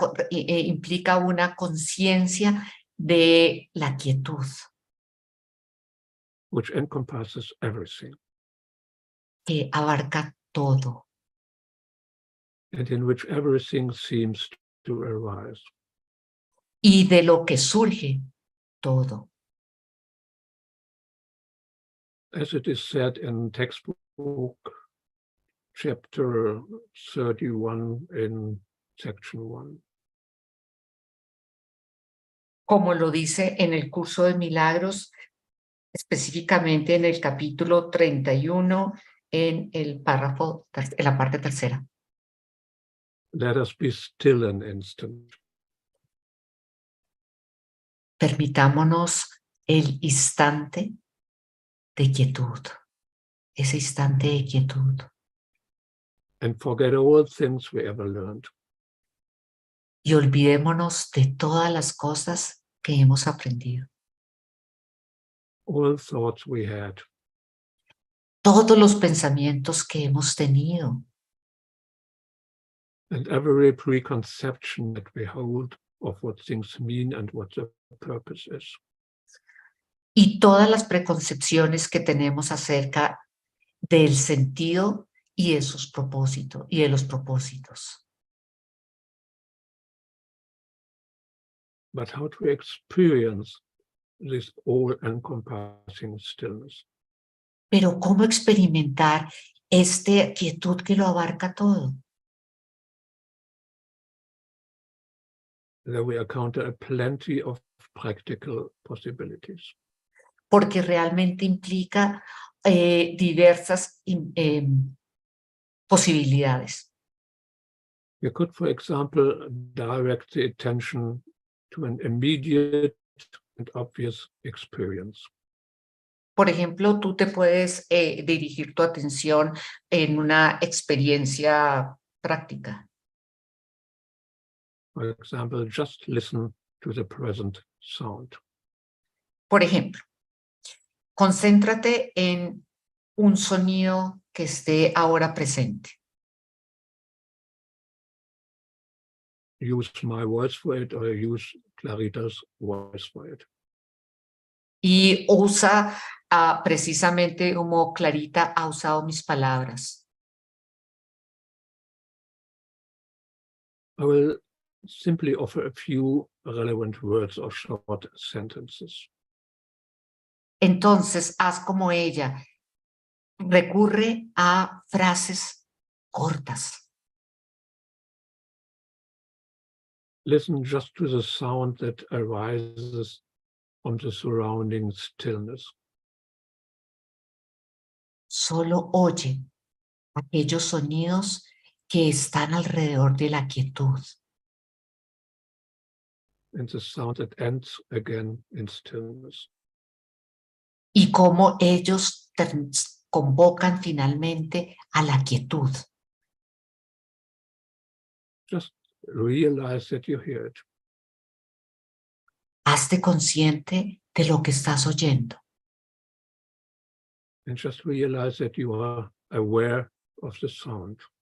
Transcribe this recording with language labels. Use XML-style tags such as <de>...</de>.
<es>Implica una conciencia de la quietud.</es> <en>Which encompasses everything.</en> <es>Que abarca todo.</es> <en>And in which everything seems to arise.</en> <es>Y de lo que surge todo.</es> <en>As it is said in textbook chapter 31 in section 1.</en> <es>Como lo dice en el curso de milagros, específicamente en el capítulo 31, en el párrafo, en la parte tercera.</es> <en>Let us be still an instant.</en> <es>Permitámonos el instante de quietud, ese instante de quietud.</es> <en>And forget all things we ever learned.</en> <es>Y olvidémonos de todas las cosas que hemos aprendido.</es> <en>All thoughts we had.</en> <es>Todos los pensamientos que hemos tenido.</es> <en>And every preconception that we hold of what things mean and what the purpose is.</en> <es>Y todas las preconcepciones que tenemos acerca del sentido y de sus propósitos y de los propósitos.</es> <en>But how to experience this all-encompassing stillness?</en> <es>Pero ¿cómo experimentar esta quietud que lo abarca todo?</es> <en>There we encounter plenty of practical possibilities.</en> <es>Porque realmente implica diversas posibilidades.</es> <en>You could, for example, direct the attention to an immediate and obvious experience.</en> <es>Por ejemplo, tú te puedes dirigir tu atención en una experiencia práctica.</es> <en>For example, just listen to the present sound.</en> <es>Por ejemplo, concéntrate en un sonido que esté ahora presente.</es> <en>Use my voice for it or use Clarita's voice for it.</en> <es>Y usa precisamente como Clarita ha usado mis palabras.</es> <en>I will simply offer a few relevant words or short sentences.</en> <es>Entonces, haz como ella. Recurre a frases cortas.</es> <en>Listen just to the sound that arises from the surrounding stillness.</en> <es>Solo oye aquellos sonidos que están alrededor de la quietud.</es> <en>And the sound that ends again in stillness.</en> <es>Y cómo ellos convocan finalmente a la quietud.</es> <en>Just realize that you hear it.</en> <es>Hazte consciente de lo que estás oyendo.</es> <en>And just realize that you are aware of the sound.</en>